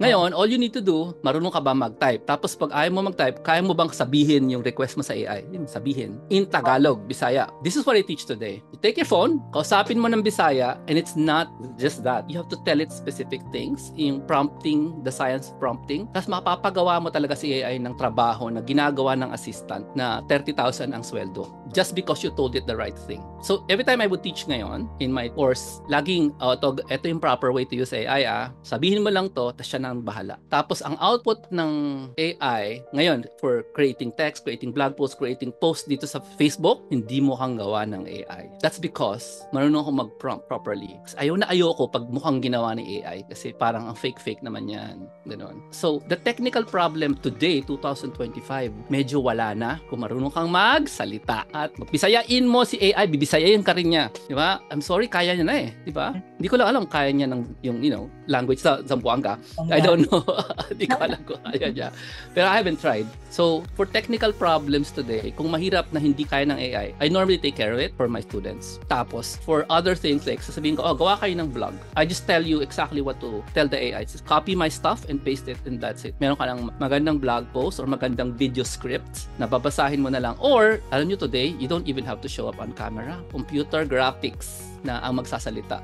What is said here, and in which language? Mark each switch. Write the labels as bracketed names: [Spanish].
[Filipino] Ngayon, [English] all you need to do, [Filipino] marunong ka ba mag-type? Tapos pag ayaw mo mag-type, kaya mo bang sabihin yung request mo sa AI? Sabihin. [English] In Tagalog, Bisaya. This is what I teach today. You take your phone, [Filipino] kausapin mo ng Bisaya, [English] and it's not just that. You have to tell it specific things, [Filipino] yung prompting, [English] the science prompting. [Filipino] Tapos mapapagawa mo talaga si AI ng trabaho na ginagawa ng assistant na 30,000 ang sweldo. [English] Just because you told it the right thing. So, every time I would teach [Filipino] ngayon, in my course, laging, ito yung [English] proper way to use AI, [Filipino] sabihin mo lang to, tapos siya na ang bahala. Tapos, ang output ng AI, ngayon, [English] for creating text, creating blog posts, creating posts dito sa Facebook, [Filipino] hindi mo kang gawa ng AI. [English] That's because, [Filipino] marunong ako mag-prompt properly. Kasi ayoko pag mukhang ginawa ni AI, kasi parang ang fake-fake naman yan. Ganon. So, [English] the technical problem today, [Filipino] 2025, medyo wala na kung marunong kang magsalita. At magbisayain mo si AI, bibisayain ka rin niya. Di ba? [English] I'm sorry, [Filipino] kaya niya na eh. Di ba? Hindi ko lang alam kaya niya ng yung, language sa Zamboanga. [English] I don't know. [Filipino] Hindi ko alam kung kaya niya. [English] Pero I haven't tried. So, for technical problems today, [Filipino] kung mahirap na hindi kaya ng AI, [English] I normally take care of it for my students. Tapos, for other things, like [Filipino] sasabihin ko, gawa kayo ng vlog. [English] I just tell you exactly what to tell the AI. Just copy my stuff and paste it and that's it. [Filipino] Meron ka ng magandang blog post or magandang video script na babasahin mo na lang. [English] Or, alam nyo today, you don't even have to show up on camera. Computer graphics. [Filipino] na ang magsasalita.